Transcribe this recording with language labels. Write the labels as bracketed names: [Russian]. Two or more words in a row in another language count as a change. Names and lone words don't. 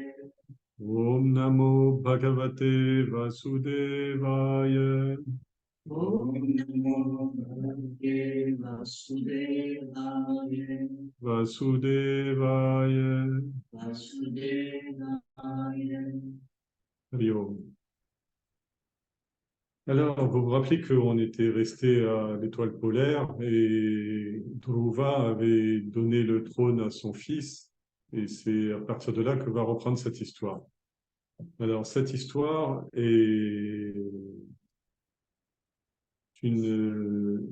[Sanskrit] ॐ नमो भगवते वासुदेवाय. ॐ नमो भगवते वासुदेवाय. Vasudevaya. Vasudevaya. हरि ॐ. [French] Alors, vous vous rappelez qu'on était resté à l'étoile polaire et Dhruva avait donné le trône à son fils, et c'est à partir de là que va reprendre cette histoire. Alors, cette histoire est une...